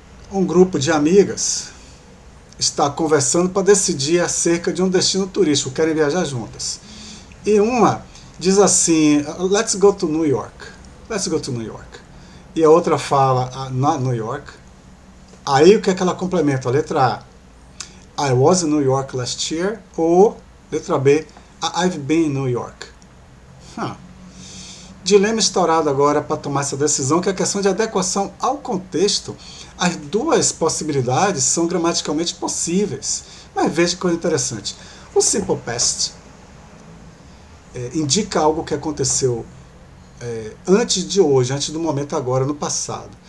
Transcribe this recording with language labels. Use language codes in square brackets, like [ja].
[pt] Um grupo de amigas está conversando para decidir acerca de um destino turístico, querem viajar juntas. E uma diz assim: [en] let's go to New York. Let's go to New York. [pt] E a outra fala: [en] not New York. [pt] Aí o que é que ela complementa? A letra A: [en] I was in New York last year. [pt] Ou letra B: [en] I've been in New York. [pt] Dilema instaurado agora para tomar essa decisão, que é a questão de adequação ao contexto. As duas possibilidades são gramaticalmente possíveis. Mas veja que coisa interessante. O simple past indica algo que aconteceu antes de hoje, antes do momento agora, no passado.